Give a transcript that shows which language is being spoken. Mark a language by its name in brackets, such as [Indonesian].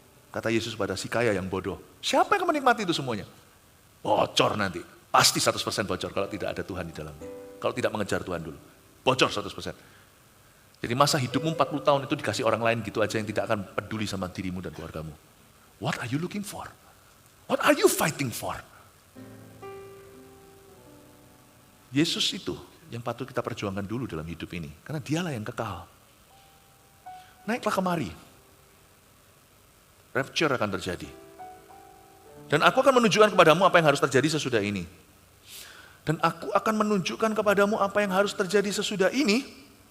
[Indonesian] Kata Yesus pada si kaya yang bodoh. Siapa yang menikmati itu semuanya? Bocor nanti, pasti 100% bocor kalau tidak ada Tuhan di dalamnya. Kalau tidak mengejar Tuhan dulu, bocor 100%. Jadi masa hidupmu 40 tahun itu dikasih orang lain gitu aja yang tidak akan peduli sama dirimu dan keluargamu. [English] What are you looking for? What are you fighting for? [Indonesian] Yesus itu yang patut kita perjuangkan dulu dalam hidup ini, karena dialah yang kekal. Naiklah kemari, rapture akan terjadi. Dan aku akan menunjukkan kepadamu apa yang harus terjadi sesudah ini. Dan aku akan menunjukkan kepadamu apa yang harus terjadi sesudah ini.